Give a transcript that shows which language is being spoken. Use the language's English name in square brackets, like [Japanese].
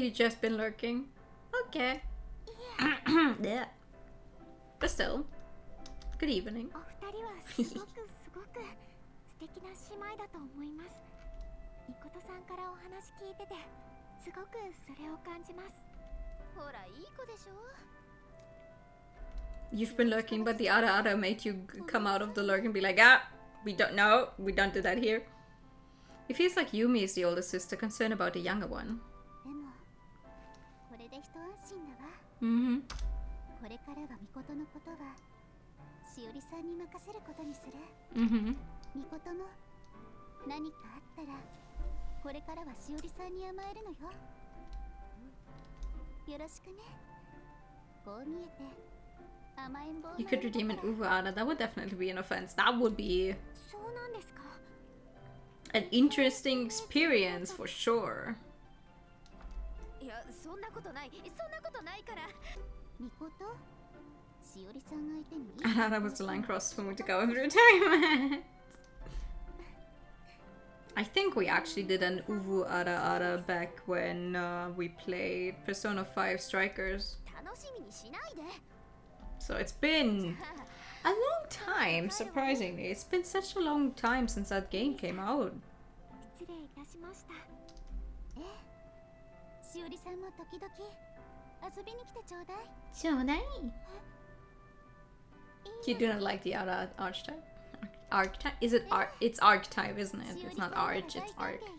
[English] You just been lurking. Okay. Yeah. But still, good evening. [Japanese] お二人はすごくすごく素敵な姉妹だと思います。みことさんからお話聞いててすごくそれを感じます。ほら、いい子でしょ。 [English] You've been lurking, but the Ara made you come out of the lurk and be like, ah, we don't know, we don't do that here. It feels like Yumi is the older sister, concerned about the younger one. [Japanese] でもこれで一安心だわ。 Mm-hmm. これからはみことのことはしおりさんに任せることにする。 Mm-hmm. みことも何かあったらこれからはしおりさんに甘えるのよ。よろしくね。こう見えて甘えん坊。 [English] You could redeem an Uva-Ara. That would definitely be an offense. That would be [Japanese] そうなんですか。 [English] an interesting experience for sure. [Japanese] いや、そんなことない。そんなことないから。みこと、しおりさん相手に。 [English] Ara was the line crossed for me to go every time. I think we actually did an Uvu-Ara back when we played Persona 5 Strikers. [Japanese] 楽しみにしないで。 [English] So it's been a long time, surprisingly. It's been such a long time since that game came out. [Japanese] 失礼いたしました。え、しおりさんも時々遊びに来てちょうだい。 [English] You do not like the Ara archetype? Archetype? Is it art? It's archetype, isn't it? It's not arch, it's arc.